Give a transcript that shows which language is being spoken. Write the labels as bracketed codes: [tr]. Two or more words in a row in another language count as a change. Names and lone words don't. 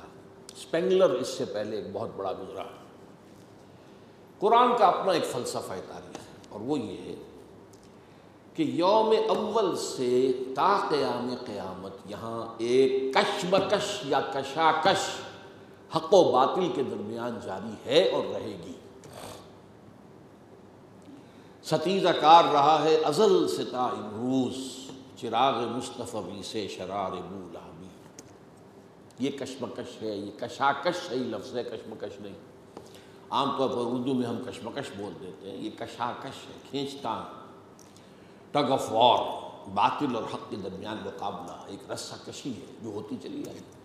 [ur] اسپینگلر اس سے پہلے ایک بہت بڑا گزرا۔ قرآن کا اپنا ایک فلسفہ تاریخ ہے، اور وہ یہ ہے کہ یوم اول سے تا قیام قیامت یہاں ایک کشمکش یا کشاکش حق و باطل کے درمیان جاری ہے اور رہے گی۔ ستیزہ کار رہا ہے ازل سے تا امروز، چراغ مصطفی سے شرار بولہبی۔ یہ کشمکش ہے، یہ کشاکش صحیح لفظ ہے، کشمکش نہیں۔ عام طور پر اردو میں ہم کشمکش بول دیتے ہیں، یہ کشاکش ہے، کھینچتان، [en] tug of war, [ur] باطل اور حق کے درمیان مقابلہ، ایک رسہ کشی ہے جو ہوتی چلی آئی۔